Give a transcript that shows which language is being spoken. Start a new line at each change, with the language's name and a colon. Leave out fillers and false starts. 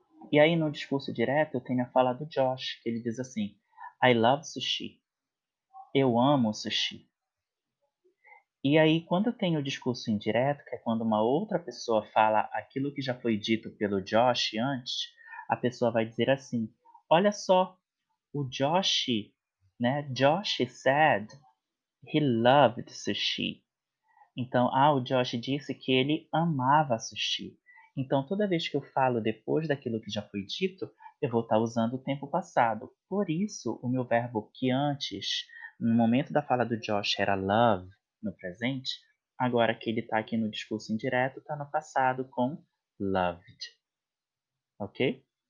Portuguese: E aí no discurso direto eu tenho a fala do Josh, que ele diz assim:
English: I love sushi.
Portuguese: Eu amo sushi. E aí quando eu tenho o discurso indireto, que é quando uma outra pessoa fala aquilo que já foi dito pelo Josh antes, a pessoa vai dizer assim: olha só, o Josh, né?
English: Josh said he loved sushi.
Portuguese: Então, o Josh disse que ele amava sushi. Então, toda vez que eu falo depois daquilo que já foi dito, eu vou estar usando o tempo passado. Por isso, o meu verbo que antes, no momento da fala do Josh, era love, no presente, agora que ele está aqui no discurso indireto, está no passado com loved. Ok?